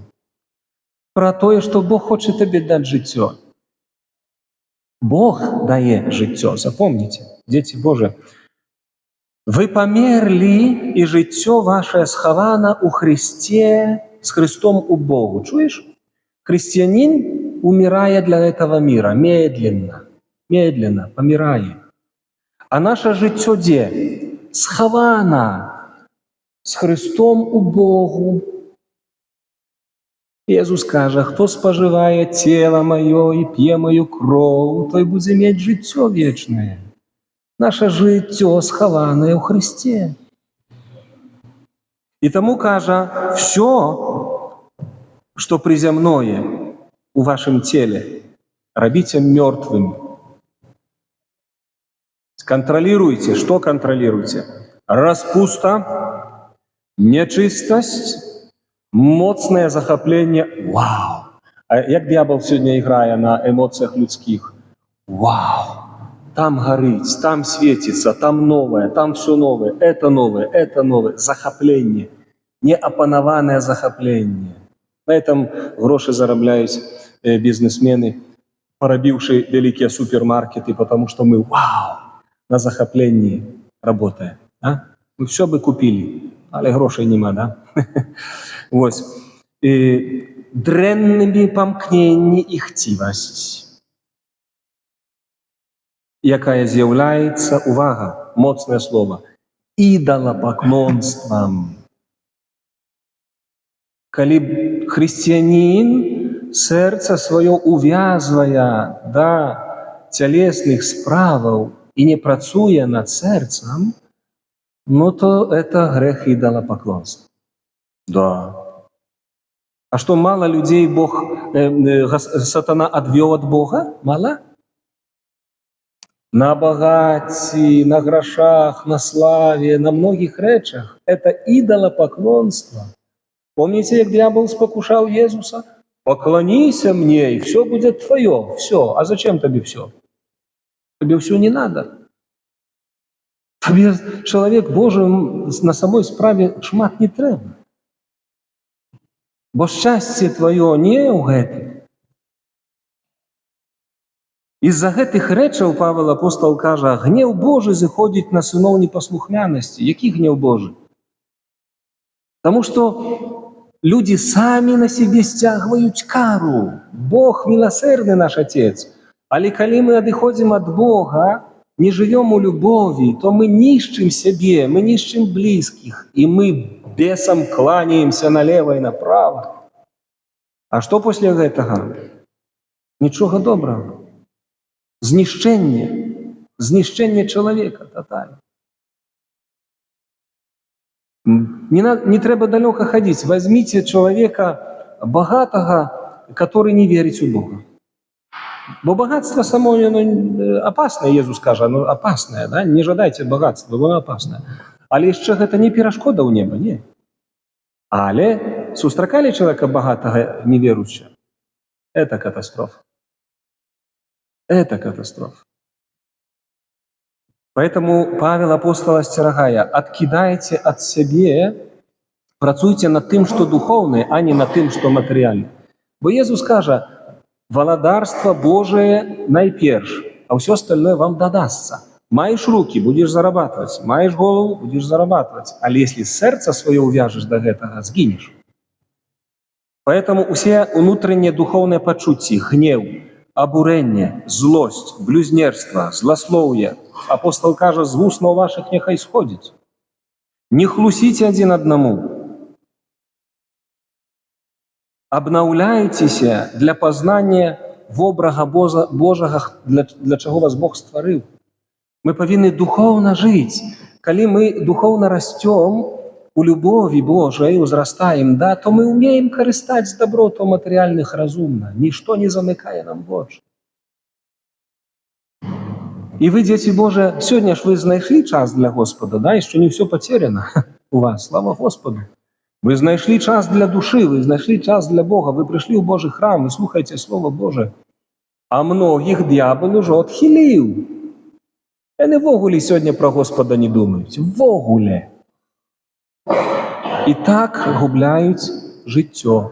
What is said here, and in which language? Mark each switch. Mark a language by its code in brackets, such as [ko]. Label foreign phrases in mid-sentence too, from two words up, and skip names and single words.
[be] Пра тое, што Бог хоча табе даць жыццё. Бог дае жыццё, запомніце, дзеці Божыя. Вы памерлі, і жыццё вашае схавана ў Христе, з Христом у Богу. Чуеш? [ru] Христианин умирая для этого мира, медленно, медленно помирает. [be] А наше жыццё дзе? Схавана з Христом у Богу. Езус кажа, хто спажывае цела маё і п'е маю кроў, той будзе мець жыццё вечнае. Наше жыццё схаванае ў Христе. І таму кажа, [ru] всё, што приземное у вашем теле, робите мертвым. Контролируйте. Что контролируйте? [be] Распуста, нечистость, моцное захопление. [ru] Вау! А як дьявол сегодня играя на эмоциях людских? Вау! Там горить, там светится, там новое, там все новое, это новое, это новое. [be] Захопление. [ru] Неопанованное захопление. На этом гроши зарабляют бизнесмены, порабившие великие супермаркеты, потому что мы, вау, на захоплении работаем. А? Мы все бы купили, [be] але грошей нема, да? [ru] Вот. [be] Дрэннымі памкненні і хцівасць, якая з'яўляецца, увага, моцнае слово, ідалапаклонствам. Калі хрысціянін сэрца сваё увязвае да цялесных справаў і не працуе над сэрцам, ну то это грэх ідалапаклонства. Да. [ru] А что, мало людей Бог, сатана отвел от Бога? Мало? На богатстве, на грошах, на славе, на многих речах. Это идолопоклонство. Помните, как дьявол спокушал Иисуса? Поклонися мне, и все будет твое. Все. А зачем тебе все? Тебе все не надо. Тебе, человек Божий, [be] на самой справе шмат не треба. Бо шчасце твоё не ў гэтым. Из-за гэтых рэчаў Павел апостол кажа, гнев Божий зыходзіць на сыноў непаслухмянасці. Які гнев Божий? Таму што люди самі на себе сцягваюць кару. Бог милосердны наш Отец. Але калі мы адыходзім ад Бога, не живем у любові, то мы нішчым сябе, мы нішчым близких, [ru] и мы бесам кланяемся налево и направо. А что после гэтага? [be] Нічога добрага. знішчэнне чалавека татальна. Не трэба далёка хадзіць. Возьмите чалавека багатага, который не верыць у Бога. [ru] Бо багатство само оно опасное, Езус кажа, оно опасное, да? Не жадайте багатства, оно опасное. [be] Але яшчэ гэта не перашкода ў неба, не. Але сустракалі чалавека багатага неверуючага? [ru] Это катастрофа. Это катастрофа. [be] Поэтому Павел апостол асцерагае: адкідайце ад сябе, працуйце над тым, што духоўнае, а не над тым, што матэрыяльнае. Бо Езус кажа: валадарства Божие найперш, а ўсё остальное вам дадасца. [ru] Маеш руки — будешь зарабатывать, маеш голову — будешь зарабатывать. Але если сердце свое увяжешь до гэтага, сгинешь. Поэтому усе внутренние духовные пачуцці, гнев, обурение, злость, блюзнерство, злословие, апостол кажа, з вуснаў ваших нехай сходить. [be] Не хлусите один одному. Обнаўляйцеся для познания вобрага Божага, для чаго вас Бог стварыў. Мы павінны духовно жыць. Калі мы духовно растем у любові Божай, узрастаем, да, то мы умеем карыстаць добротаў матэрыяльных разумна. Нішто не замыкае нам вочы. І вы, дзеці Божыя, сёння ж вы знайшлі час для Господа, да, яшчэ не ўсё потеряно у вас, слава Господу. Вы знайшлі час для душы, вы знайшлі час для Бога, вы прыйшлі ў Божий храм, вы слухаеце Слово Божие. А многіх д'ябал ужо адхіліў. Яны ввогуле сёння пра Господа не думаюць. Ввогуле. І так губляюць жыццё.